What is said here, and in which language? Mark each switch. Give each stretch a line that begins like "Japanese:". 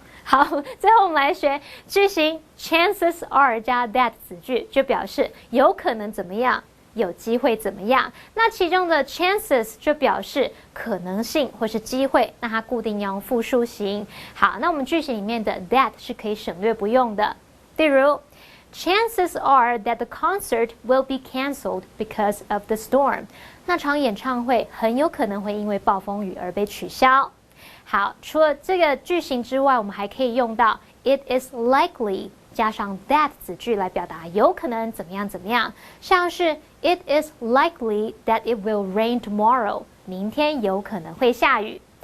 Chinese: 好，最后我们来学句型 chances are 加 that 子句，就表示有可能怎么样，有机会怎么样。那其中的 chances 就表示可能性或是机会，那它固定要用复数型。好，那我们句型里面的 that 是可以省略不用的。例如
English: chances are that the concert will be cancelled because of the storm。
Chinese: 那场演唱会很有可能会因为暴风雨而被取消。好，除了这个句型之外，我们还可以用到
English: it is likely 加上 that 子句来表达有可能怎么样怎么样，像是 it is likely that it will rain tomorrow，
Chinese: 明天有可能会下雨。